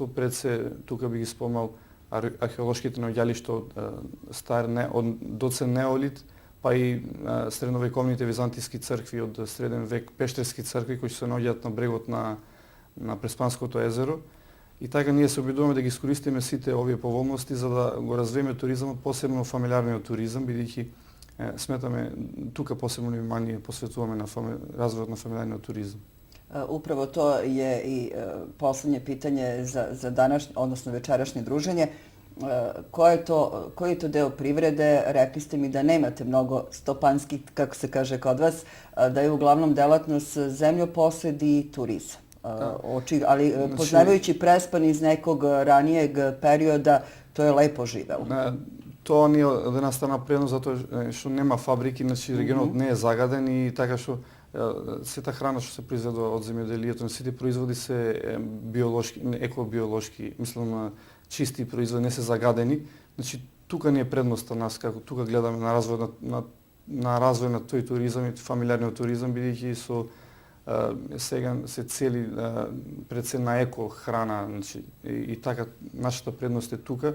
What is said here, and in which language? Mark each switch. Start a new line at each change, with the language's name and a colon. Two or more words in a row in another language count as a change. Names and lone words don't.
Macedonian: Пред се тука би ги спомнал археолошките наоѓалишта од доцен неолит, па и средновековните византиски цркви од среден век, пештерски цркви кои се наоѓаат на брегот на Преспанското езеро. И така ние се обидуваме да ги искористиме сите овие поволности за да го развиеме туризмот, посебно фамилиарниот туризам, бидејќи сметаме тука посебно внимание посветуваме на развојот на фамилиарниот туризам.
Serbian: Upravo to je i posljednje pitanje za današnje, odnosno večerašnje druženje. Koji je to deo privrede? Rekli ste mi da nemate mnogo stopanskih, kako se kaže kod vas, da je uglavnom delatnost zemljoposed i turizam. Ali poznavajući Prespan iz nekog ranijeg perioda, to je lepo živelo.
Macedonian: Тоа ни е од една страна предност затоа што нема фабрики, значи регионот не е загаден и така што сета храна што се произведува од земјоделието, сите производи се биолошки, екобиолошки, мислам чисти производи, не се загадени. Значи тука ни е предноста нас како тука гледаме на развој на тој туризам и фамилиарниот туризам, бидејќи со сега се цели пред се на еко храна, значи и така нашата предност е тука.